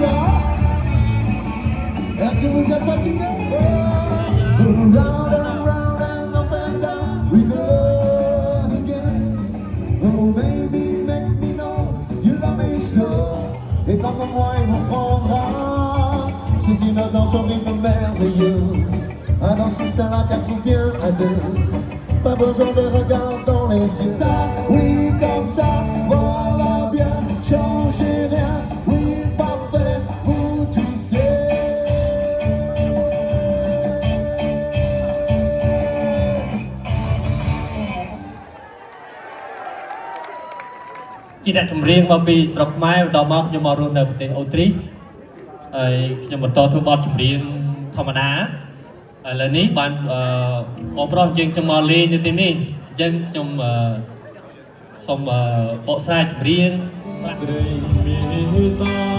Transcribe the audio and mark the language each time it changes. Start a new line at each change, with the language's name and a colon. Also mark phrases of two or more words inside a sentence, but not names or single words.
French: Est-ce que vous êtes fatigués?
English: Round and round and up and down, we go again. Oh baby, make me know you love me so.
French: Et tant que moi il vous prendra, c'est une danse au rythme merveilleux. À danser ça la quatre ou bien à deux. pas besoin de regard dans les yeux. Ça, oui, comme ça, voilà bien, changez rien, oui, parfait, vous tu sais.
Khmer: ជាអ្នកចម្រៀងមកពីស្រុកខ្មែរដល់មកខ្ញុំមករស់នៅប្រទេសអូទ្រីសហើយខ្ញុំបន្តធ្វើបទចម្រៀងធម្មតាឥឡូវនេះបានបងប្រុសយើងខ្ញុំមកលេងនៅទីនេះអញ្ចឹងខ្ញុំសូមបកស្រាយចម្រៀងស្រីមេតា